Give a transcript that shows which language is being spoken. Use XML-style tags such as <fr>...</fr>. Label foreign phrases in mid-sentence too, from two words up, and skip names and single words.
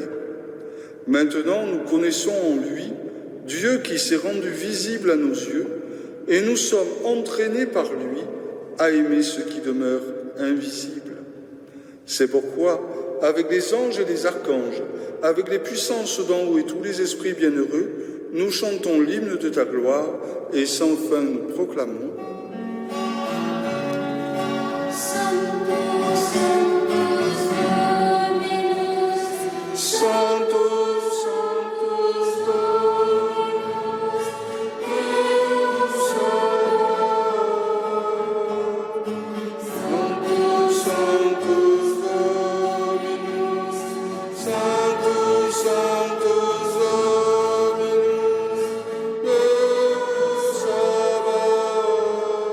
<fr>Maintenant, nous connaissons en lui Dieu qui s'est rendu visible à nos yeux et nous sommes entraînés par lui à aimer ce qui demeure invisible. C'est pourquoi, avec les anges et les archanges, avec les puissances d'en haut et tous les esprits bienheureux, nous chantons l'hymne de ta gloire et sans fin nous proclamons.</fr> <la>Sanctus, Sanctus, Dominus, Sanctus, Sanctus, Dominus, Deus Sanctus, Sanctus, Dominus, Sanctus, Sanctus, Dominus, Deus Sabaoth.</la>